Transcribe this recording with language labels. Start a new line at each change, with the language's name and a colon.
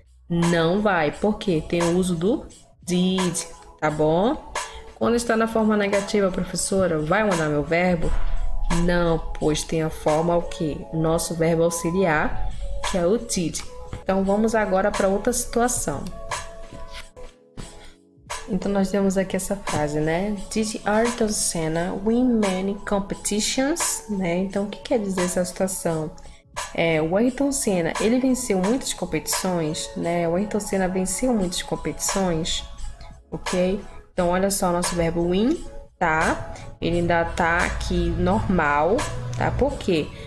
Portuguese: Não vai, porque tem o uso do did, tá bom? Quando está na forma negativa, professora, vai mudar meu verbo? Não, pois tem a forma o quê? O nosso verbo auxiliar, que é o did. Então, vamos agora para outra situação. Então, nós temos aqui essa frase, né?
English: Did Ayrton Senna win many competitions?
Portuguese: Né? Então, o que quer dizer essa situação? O Ayrton Senna, ele venceu muitas competições, né? O Ayrton Senna venceu muitas competições, ok? Então, olha só o nosso verbo win, tá? Ele ainda tá aqui normal, tá? Por quê?